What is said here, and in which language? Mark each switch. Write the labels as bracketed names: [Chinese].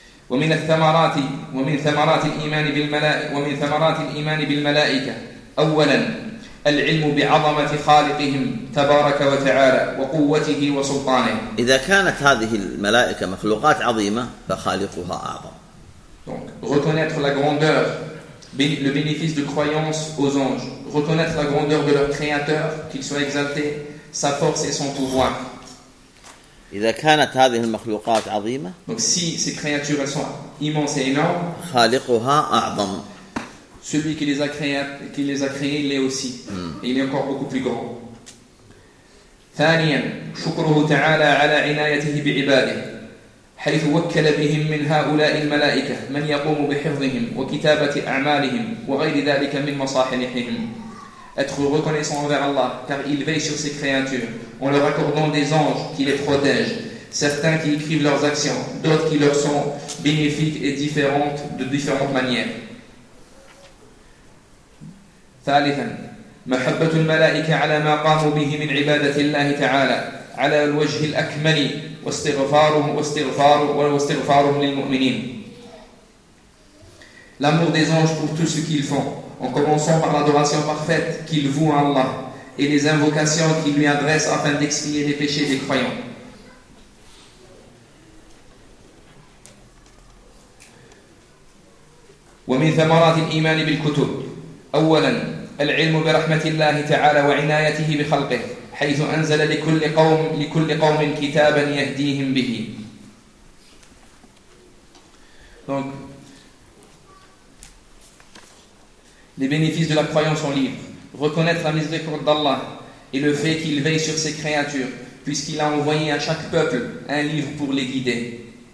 [Arabic] ومن الثمرات ومن ثمرات الإيمان بالملائكة أولا العلم بعظمة خالقهم تبارك وتعالى وقوته وسلطانه. إذا كانت هذه الملائكة مخلوقات عظيمة فخالقها أعظم. [French] Donc reconnaître la grandeur, le bénéfice de croyance aux anges, reconnaître la grandeur de leur créateur, qu'il soit exalté, sa force et son pouvoir. [Arabic] إذا كانت هذه المخلوقات عظيمة [French] donc si ces créatures elles sont immenses et énormes [Arabic] خالقها أعظم [French] celui qui les a créées il est aussi et il est encore beaucoup plus grand. [Arabic] ثانيا شكره تعالى على عنايته بعباده حيث وكل بهم من هؤلاء الملائكة من يقوم بحفظهم وكتابة أعمالهم وغير ذلك من مصالحهم. [French] Être reconnaissant envers Allah, car il veille sur ses créatures, en leur accordant des anges qui les protègent, certains qui écrivent leurs actions, d'autres qui leur sont bénéfiques et différentes de différentes manières. [Arabic] ثالثا محبة الملائكة على ما قاموا به من عبادة الله تعالى على الوجه الأكمل واستغفارهم للمؤمنين. [French] L'amour des anges pour tout ce qu'ils font, en commençant par l'adoration parfaite qu'ils vouent à Allah et les invocations qu'ils lui adressent afin d'expier les péchés des croyants. [Arabic] ومن ثمرات الإيمان بالكتب أولا العلم برحمة الله تعالى وعنايته بخلقه حيث أنزل لكل قوم كتابا يهديهم به. [French] Donc, les bénéfices de la croyance en livre, reconnaître la miséricorde d'Allah et le fait qu'il veille sur ses créatures, puisqu'il a envoyé à chaque peuple un livre pour les guider.